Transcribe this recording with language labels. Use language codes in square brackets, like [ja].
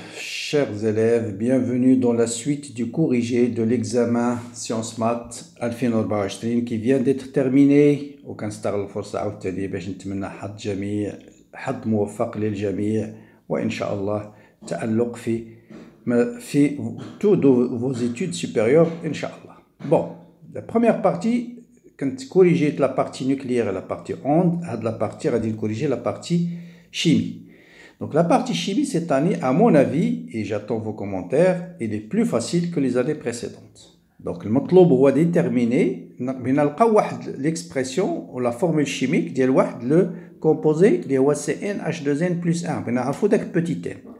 [fr] Chers élèves, bienvenue dans la suite du corrigé de l'examen Sciences Maths 2024 qui vient d'être terminé. [ar] وكنستغل الفرصة عاوتاني باش نتمنى حظ موفق للجميع وإن شاء الله تألق في [fr] tous vos études supérieures [ar] إن شاء الله. [fr] Bon, la première partie كنت corrigé la partie nucléaire et la partie onde, هاد la partie غادي corriger la partie chimie. Donc la partie chimie cette année, à mon avis, et j'attends vos commentaires, elle est plus facile que les années précédentes. Donc le مطلوب هو déterminer نلقاو واحد l'expression ou la formule chimique ديال واحد le composé اللي هو CnH2n plus 1 [ar] بغينا نعرفو داك [fr] petit n.